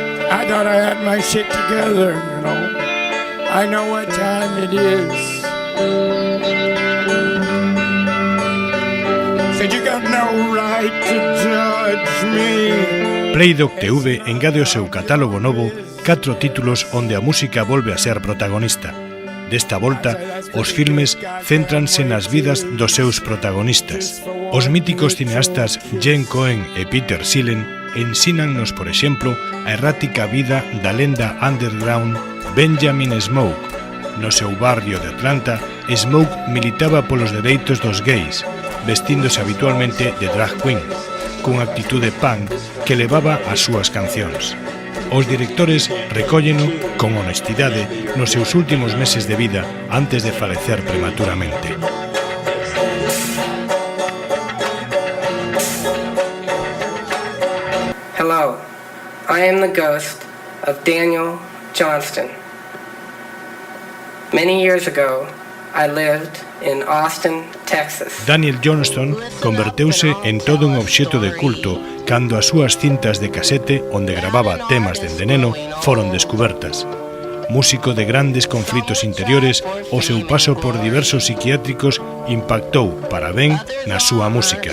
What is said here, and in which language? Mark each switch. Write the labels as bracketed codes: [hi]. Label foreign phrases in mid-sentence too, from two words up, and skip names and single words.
[en] I thought I had my shit together, you know. I know what time it is. Said you got no right to judge me. [gl] Playdoc TV engade ao seu catálogo novo 4 títulos onde a música volve a ser protagonista. Desta volta, os filmes céntranse nas vidas dos seus protagonistas. Os míticos cineastas Jen Cohen e Peter Seelen ensínannos, por exemplo, a errática vida da lenda underground Benjamin Smoke. No seu barrio de Atlanta, Smoke militaba polos dereitos dos gays, vestíndose habitualmente de [en] drag queen, [gl] cunha actitude punk que levaba as súas cancións. Os directores recólleno con honestidade nos seus últimos meses de vida antes de falecer prematuramente. [en] Hello, I am the ghost of Daniel Johnston. Many years ago, I lived in Austin, Texas. [gl] Daniel Johnston converteuse en todo un obxeto de culto cando as súas cintas de casete onde gravaba temas dende neno foron descubertas. Músico de grandes conflitos interiores, o seu paso por diversos psiquiátricos impactou para ben na súa música.